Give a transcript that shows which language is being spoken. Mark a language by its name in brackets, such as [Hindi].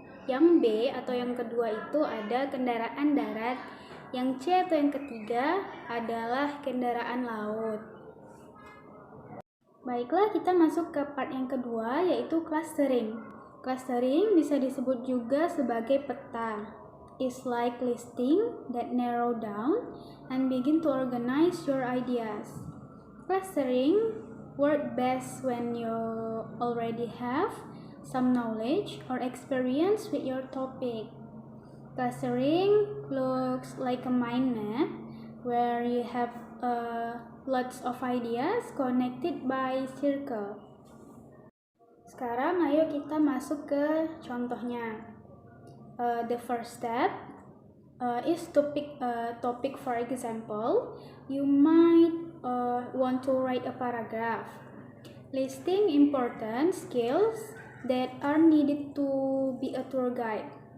[Indonesian] Yang B atau yang kedua itu ada kendaraan darat. Yang C atau yang ketiga adalah kendaraan laut. Baiklah, kita masuk ke part yang kedua, yaitu clustering. Clustering bisa disebut juga sebagai peta. [English] It's like listing that narrow down and begin to organize your ideas. Clustering works best when you already have some knowledge or experience with your topic. Clustering looks like a mind map where you have lots of ideas connected by circle. [Indonesian] Sekarang ayo kita masuk ke contohnya. [English] The first step is to pick a topic. For example, you might want to write a paragraph listing important skills that are needed to be a tour guide.